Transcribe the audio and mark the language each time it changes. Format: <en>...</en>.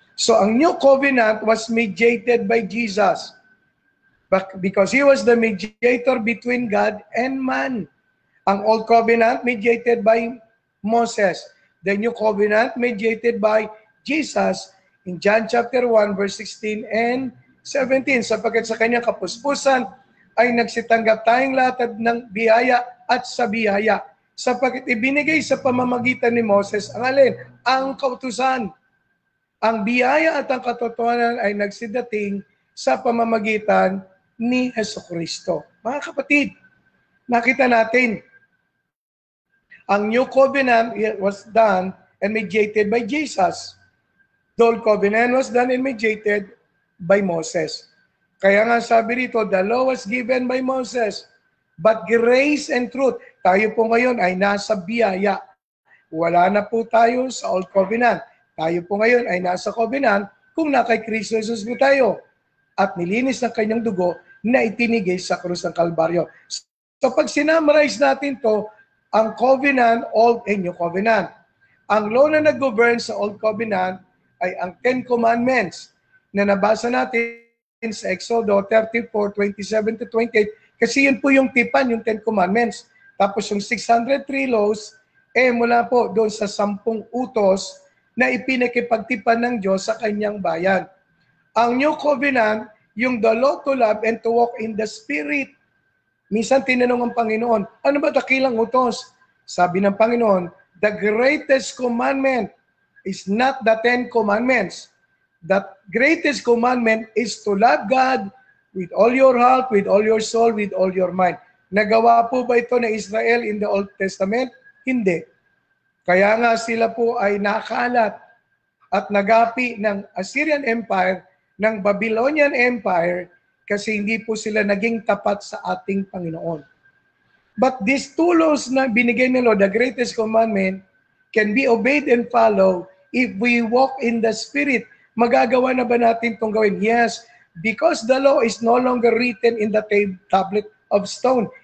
<en>So ang New Covenant was mediated by Jesus because He was the mediator between God and man. Ang Old Covenant mediated by Moses. The New Covenant mediated by Jesus in John chapter 1 verse 16 and 17.</en> <tl>Sapagkat sa kanyang kapuspusan ay nagsitanggap tayong lahat ng biyaya at sa biyaya. Sapagkat ibinigay sa pamamagitan ni Moses ang alin? Ang kautusan. Ang biyaya at ang katotohanan ay nagsidating sa pamamagitan ni Jesucristo. Mga kapatid, nakita natin, ang</tl> <en>New Covenant was done and mediated by Jesus. The Old Covenant was done and mediated by Moses.</en> <tl>Kaya nga sabi rito,</tl> <en>the law was given by Moses, but grace and truth.</en> <tl>Tayo po ngayon ay nasa biyaya. Wala na po tayo sa Old Covenant. Tayo po ngayon ay nasa Covenant kung na kay Kristo Jesus po tayo. At nilinis ng kanyang dugo na itinigay sa krus ng Kalbaryo. So pag sinamarize natin to, ang Covenant,</tl> <en>Old and New Covenant.</en> <tl>Ang law na nag-govern sa Old Covenant ay ang Ten Commandments na nabasa natin sa Exodo 34:27-28 kasi yun po yung tipan, yung Ten Commandments. Tapos yung 603 laws, mula po doon sa 10 utos na ipinakipagtipan ng Diyos sa kanyang bayan.</tl> <en>Ang New Covenant,</en> <tl>yung</tl> <en>the law to love and to walk in the Spirit.</en> <tl>Minsan tinanong ang Panginoon, ano ba dakilang utos?</tl> <en>Sabi ng Panginoon, the greatest commandment is not the 10 commandments. The greatest commandment is to love God with all your heart, with all your soul, with all your mind.</en> <tl>Nagawa po ba ito ng Israel</tl> <en>in the Old Testament?</en> <tl>Hindi. Kaya nga sila po ay nakalat at nagapi ng Assyrian Empire, ng Babylonian Empire, kasi hindi po sila naging tapat sa ating Panginoon.</tl> <en>But these two laws</en> <tl>na binigay ng Lord,</tl> <en>the greatest commandment, can be obeyed and followed if we walk in the Spirit.</en> <tl>Magagawa na ba natin itong gawin?</tl> <en>Yes, because the law is no longer written in the tablet of stone.</en>